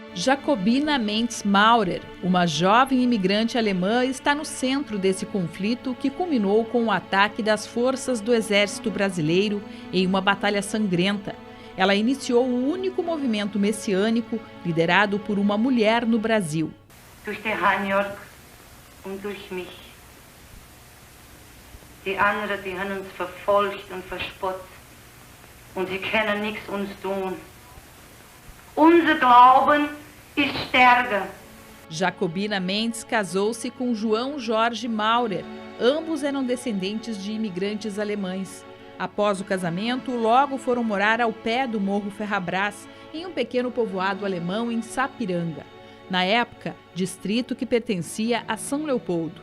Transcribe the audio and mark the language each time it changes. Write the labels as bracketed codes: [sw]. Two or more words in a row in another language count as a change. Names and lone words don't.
[pt] Jacobina Mendes-Maurer, uma jovem imigrante alemã, está no centro desse conflito que culminou com o ataque das forças do Exército Brasileiro em uma batalha sangrenta. Ela iniciou o único movimento messiânico liderado por uma mulher no Brasil. [de] Durch den Heinjörg und durch mich. Die anderen, die haben uns verfolgt und verspottet und sie können nichts uns tun. Unser Glauben ist stärker. [pt] Jacobina Mendes casou-se com João Jorge Maurer. Ambos eram descendentes de imigrantes alemães. Após o casamento, logo foram morar ao pé do Morro Ferrabras, em um pequeno povoado alemão em Sapiranga. Na época, distrito que pertencia a São Leopoldo.